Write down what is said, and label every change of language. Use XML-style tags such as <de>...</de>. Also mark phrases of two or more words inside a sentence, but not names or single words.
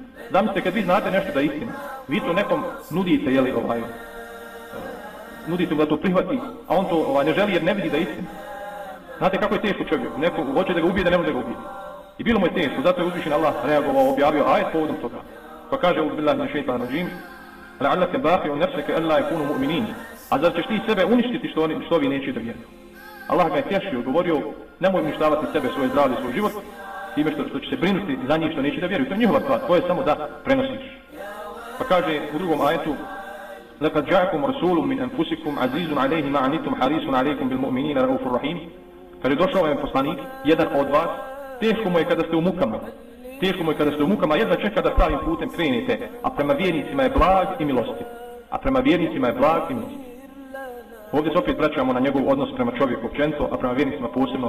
<bs>Zamislite kad vi znate nešto da je istina, vi to nekom nudite, nudite mu da to prihvati, a on to ne želi jer ne vidi da je istina. Znate kako je teško čovjeku, neko hoće da ga ubije, da ne može ga ubiti. I bilo mu je teško, zato je uzvišen Allah reagovao, objavio ajet povodom toga. Pa kaže,</bs> <ar>أعوذ بالله من الشيطان الرجيم لعلك باخع نفسك ألا يكونوا مؤمنين.</ar> <bs>A zar ćeš ti sebe uništiti što ovi neće da vjeruju? Allah ga je tješio, govorio, nemoj uništavati sebe, svoje zdravlje, svoj život, time što će se brinuti za njih što neće da vjeruju. To je njihova stvar, tvoje samo da prenosiš. Pa kaže u drugom ajetu,</bs> <ar>لَقَدْ جَاءَكُمْ رَسُولٌ مِنْ أَنْفُسِكُمْ عَزِيزٌ عَلَيْهِ مَا عَنِتُمْ حَرِيصٌ عَلَيْكُمْ بِالْمُؤْمِنِينَ رَءُوفٌ رَحِيمٌ.</ar> <bs>Kaže, došao vam je poslanik, jedan od vas, teško mu je kada ste u mukama. Teško mu je kada ste u mukama, jedva čeka da pravim putem krenete, a prema vjernicima je blag i milostiv. Ovdje se opet vraćamo na njegov odnos prema čovjeku općenito, a prema vjernicima posebno.</bs>